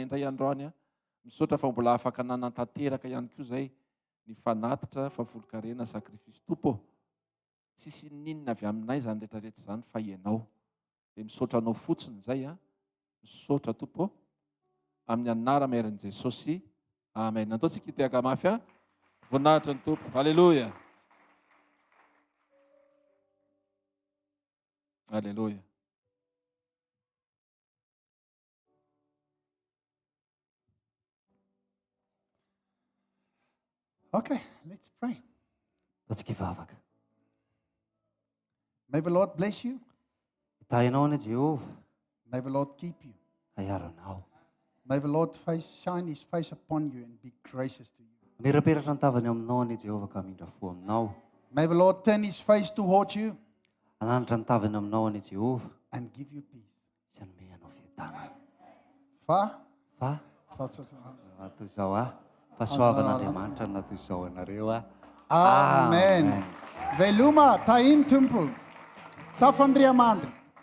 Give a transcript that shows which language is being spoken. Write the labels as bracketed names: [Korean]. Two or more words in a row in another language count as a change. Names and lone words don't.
[Malagasy] indray androany a misaotra fa mbola afaka nanantanteraka ihany koa zay ny fanatitra fahafolo-karena sakrifisy tompo tsisy ninona avy aminay zany rehetrarehetra zany fa ianao dia misaotra anao fotsiny zay a misaotra tompo amin'ny anara maherin' Jesosy amen natao tsika hitehaka mafy a voninahitra ny tompo halleloia halleloia [English] Okay, let's pray. [Malagasy] Ataontsika hivavaka. [English] May the Lord bless you. [Malagasy] Hitahinao anie Jehova, [English] May the Lord keep you. [Malagasy] haiaro anao. [English] May the Lord shine his face upon you and be gracious to you. [Malagasy] Miraperatra ny tavany aminao anie Jehova ka mindra fo aminao. [English] May the Lord turn his face toward you [Malagasy] Ananitra ny tavany aminao anie Jehova, [English] and give you peace. [Malagasy] sy anome anao fiadanana. Fa? Fa Fa- toy izao fahasoavan'Andriamanitra no natoy izao anareo Amen. Veluma, tain temple. Tafandriamandri.